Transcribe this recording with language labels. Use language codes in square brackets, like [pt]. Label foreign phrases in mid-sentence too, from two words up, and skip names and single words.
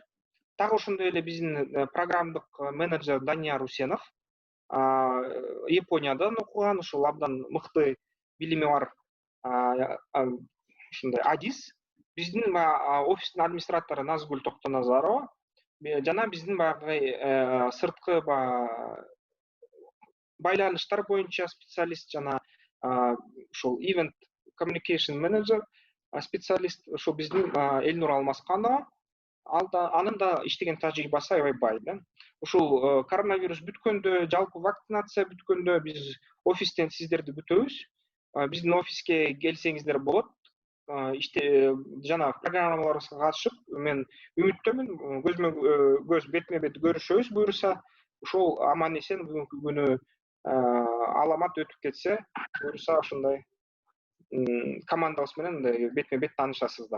[ky] Так ошондой эле биздин программдык менеджер Данияр Усенов, Япониядан окуган, ушул абдан мыкты билими бар ушундай адис. Биздин офистин администратору Назгүл Токтоназарова, жана биздин баягы сырткы байланыштар боюнча специалист, жана ушул [en] event communication manager [ky] специалист, ошо биздин Элнур Алмасканова. Анын да иштеген тажрыйбасы аябай бай да. Ушул коронавирус бүткөндө, жалпы вакцинация бүткөндө биз офистен сиздерди күтөбүз. Биздин офиске келсеңиздер болот. Жана программаларыбызга катышып, мен үмүттөмүн, көзмө көз, бетме бет көрүшөбүз буюрса, ушул аман эсен бүгүнкү күнү аламат өтүп кетсе, буюрса ошондой командабыз менен бетме бет таанышасыздар.